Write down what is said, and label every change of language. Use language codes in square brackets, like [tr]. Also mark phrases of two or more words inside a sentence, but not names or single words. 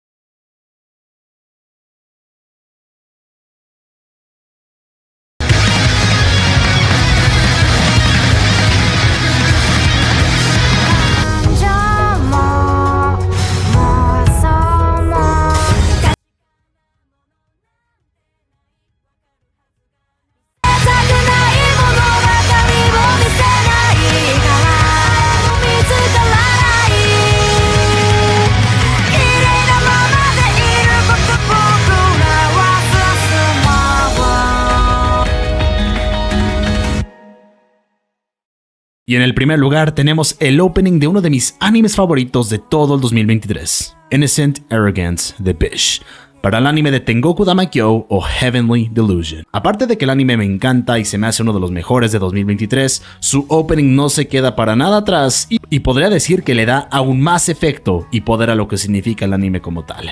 [ja] 感情も妄想もしたくない物語を見せないから見つからない綺麗なままでいること僕らは進もう [es] Y en el primer lugar tenemos el opening de uno de mis animes favoritos de todo el 2023, Innocent Arrogance de Bish, para el anime de Tengoku Damakyo o Heavenly Delusion. Aparte de que el anime me encanta y se me hace uno de los mejores de 2023, su opening no se queda para nada atrás y podría decir que le da aún más efecto y poder a lo que significa el anime como tal.